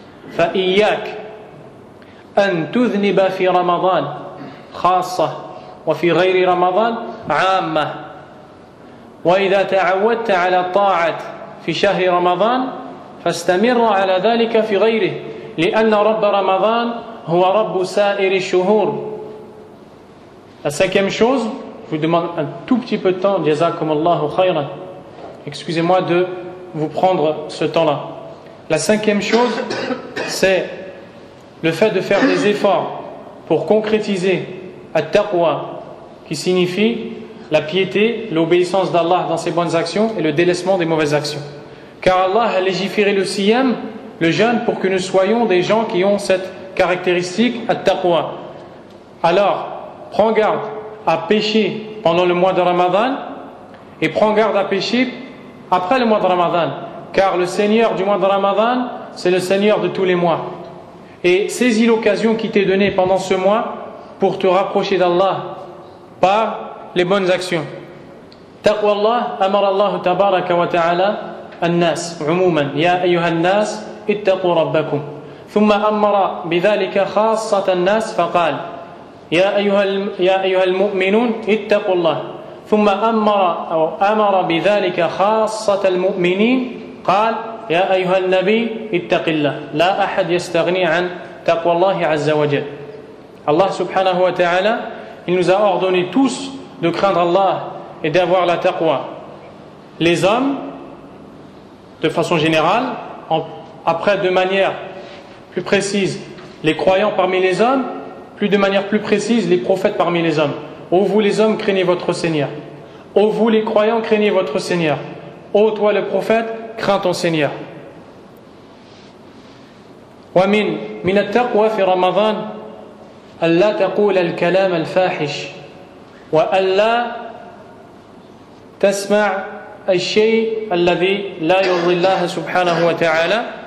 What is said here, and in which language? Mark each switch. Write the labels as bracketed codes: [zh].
[ar] Fa iyyak أن تذنب في رمضان خاصة وفي غير رمضان عامة. وإذا تعودت على الطاعة في شهر رمضان فاستمر على ذلك في غيره لأن رب رمضان هو رب سائر الشهور. [fr] La cinquième chose, je vous demande un tout petit peu de temps, [ar] jazakumullahu khayran. [fr] Excusez-moi de vous prendre ce temps-là. La cinquième chose, c'est le fait de faire des efforts pour concrétiser at-taqwa, qui signifie la piété, l'obéissance d'Allah dans ses bonnes actions et le délaissement des mauvaises actions. Car Allah a légiféré le siyam, le jeûne, pour que nous soyons des gens qui ont cette caractéristique at-taqwa. Alors, prends garde à pécher pendant le mois de Ramadan et prends garde à pécher après le mois de Ramadan, car le Seigneur du mois de Ramadan, c'est le Seigneur de tous les mois. Et saisis l'occasion qui t'est donnée pendant ce mois pour te rapprocher d'Allah par les bonnes actions. [ar] Taqwa Allah, amara Allah tabaraka wa ta'ala الناس عموما يا أيها الناس اتقوا ربكم ثم أمر بذلك خاصة الناس فقال يا أيها المؤمنون اتقوا الله ثم أمر بذلك خاصة المؤمنين قال يا أيها النبي اتق الله لا أحد يستغني عن تقوى الله عز وجل. [fr] Allah subhanahu wa ta'ala, il nous a ordonné tous de craindre Allah et d'avoir la taqwa. Les hommes, de façon générale, après de manière plus précise, les croyants parmi les hommes, plus de manière plus précise, les prophètes parmi les hommes. Ô vous les hommes, craignez votre Seigneur. Ô vous les croyants, craignez votre Seigneur. Ô toi le prophète, crains ton Seigneur. [ar] ومن التقوى في رمضان ألا تقول الكلام الفاحش وألا تسمع الشيء الذي لا يرضي الله سبحانه وتعالى